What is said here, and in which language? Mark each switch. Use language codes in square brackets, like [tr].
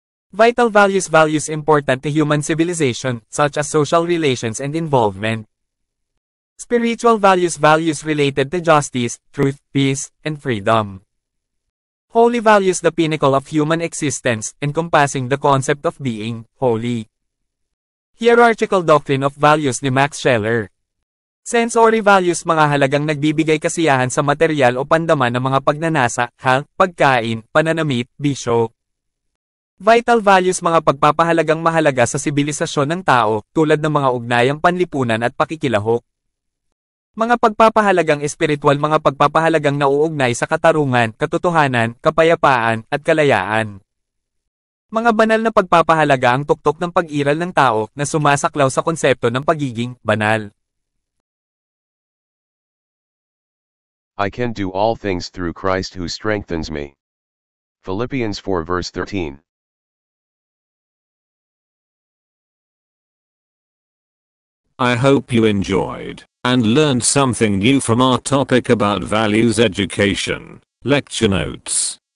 [en] Vital values, values important to human civilization, such as social relations and involvement. Spiritual values, values related to justice, truth, peace, and freedom. Holy values, the pinnacle of human existence, encompassing the concept of being holy. Hierarchical doctrine of values ni Max Scheller. [tl] Sensory values, mga halagang nagbibigay kasiyahan sa material o pandaman ng mga pagnanasa, pagkain, pananamit, bisyo. Vital values, mga pagpapahalagang mahalaga sa sibilisasyon ng tao, tulad ng mga ugnayang panlipunan at pakikilahok. Mga pagpapahalagang espiritual, mga pagpapahalagang nauugnay sa katarungan, katotohanan, kapayapaan, at kalayaan. Mga banal na pagpapahalaga, ang tuktok ng pag-iral ng tao na sumasaklaw sa konsepto ng pagiging banal. [en] I can do all things through Christ who strengthens me. Philippians 4 verse 13. I hope you enjoyed and learned something new from our topic about values education, lecture notes.